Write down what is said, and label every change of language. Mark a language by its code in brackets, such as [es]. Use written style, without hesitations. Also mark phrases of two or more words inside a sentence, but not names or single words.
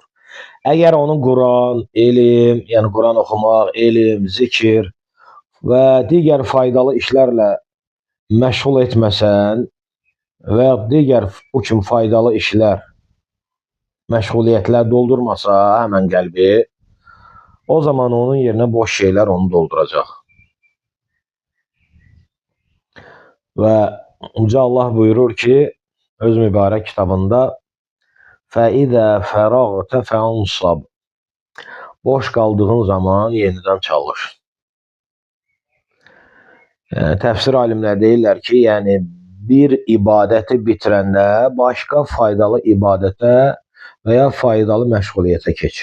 [az] Əgər onun Quran, elm, yəni Quran oxumaq, elm, zikir və digər faydalı işlərlə məşğul etməsən və digər bu kimi faydalı işlər, məşğuliyyətlər doldurmasa həmən qəlbi, o zaman onun yerinə boş şeylər onu dolduracaq. Və Uca Allah buyurur ki, öz mübarək kitabında [ar] فَإِذَا فَرَغْتَ فَانْصَبْ [az] boş qaldığın zaman yenidən çalış. Təfsir alimlər deyirlər ki, yəni bir ibadəti bitirəndə başqa faydalı ibadətə və ya faydalı məşğuliyyətə keç.